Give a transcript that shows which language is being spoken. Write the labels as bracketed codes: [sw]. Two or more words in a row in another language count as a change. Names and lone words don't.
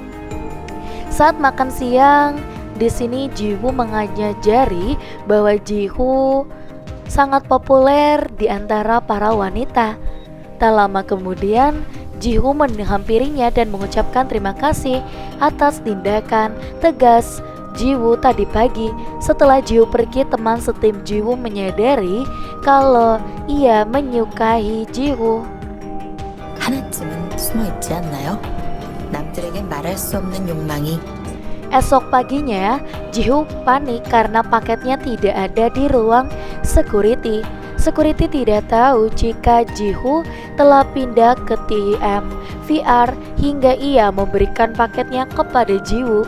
[id] Saat makan siang, di sini Ji-woo mengajari bahwa Ji-woo sangat populer di antara para wanita. Tak lama kemudian, Ji-woo menghampirinya dan mengucapkan terima kasih atas tindakan tegas Ji-woo tadi pagi. Setelah Ji-woo pergi, teman setim Ji-woo menyadari kalau ia menyukai Ji-woo. [ko] 하나쯤은 숨어 있지 않나요? 남들에겐 말할 수 없는 욕망이. [id] Esok paginya, Ji-woo panik karena paketnya tidak ada di ruang security. Security tidak tahu jika Ji-woo telah pindah ke tim VR hingga ia memberikan paketnya kepada Ji-woo.